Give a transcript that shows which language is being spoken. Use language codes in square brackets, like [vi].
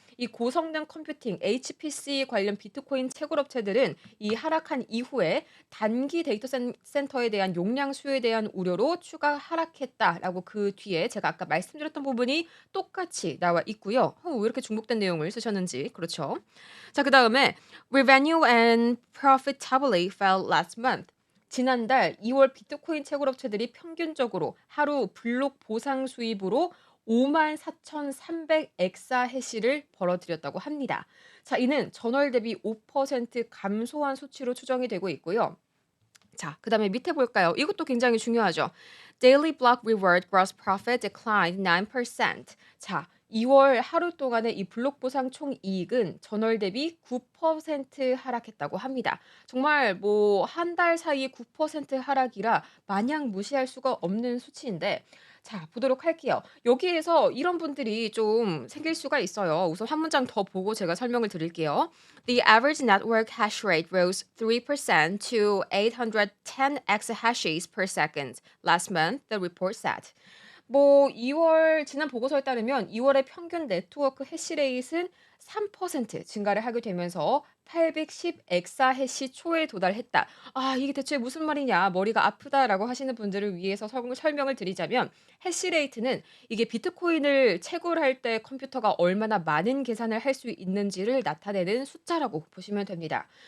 [ko] 이 고성능 컴퓨팅 HPC 관련 비트코인 채굴 업체들은 이 하락한 이후에 단기 데이터 센터에 대한 용량 수요에 대한 우려로 추가 하락했다라고 그 뒤에 제가 아까 말씀드렸던 부분이 똑같이 나와 있고요. 왜 이렇게 중복된 내용을 쓰셨는지. 그렇죠. 자, 그다음에 [en] revenue and profitability fell last month. [ko] 지난달 2월 비트코인 채굴 업체들이 평균적으로 하루 블록 보상 수입으로 54,300 엑사해시를 벌어들였다고 합니다. 자, 이는 전월 대비 5% 감소한 수치로 추정이 되고 있고요. 자, 그다음에 밑에 볼까요? 이것도 굉장히 중요하죠. [en] Daily block reward gross profit declined 9%. [ko] 자, 2월 하루 동안의 이 블록 보상 총 이익은 전월 대비 9% 하락했다고 합니다. 정말 뭐 한 달 사이 9% 하락이라 마냥 무시할 수가 없는 수치인데 자, 보도록 할게요. 여기에서 이런 분들이 좀 생길 수가 있어요. 우선 한 문장 더 보고 제가 설명을 드릴게요. [en] The average network hash rate rose 3% to 810 exahashes per second last month, the report said. [ko] 뭐 2월 지난 보고서에 따르면 2월의 평균 네트워크 해시레이트는 3% 증가를 하게 되면서 810 엑사해시 초에 도달했다. 아, 이게 대체 무슨 말이냐? 머리가 아프다라고 하시는 분들을 위해서 설명을 드리자면 해시레이트는 이게 비트코인을 채굴할 때 컴퓨터가 얼마나 많은 계산을 할 수 있는지를 나타내는 숫자라고 보시면 됩니다.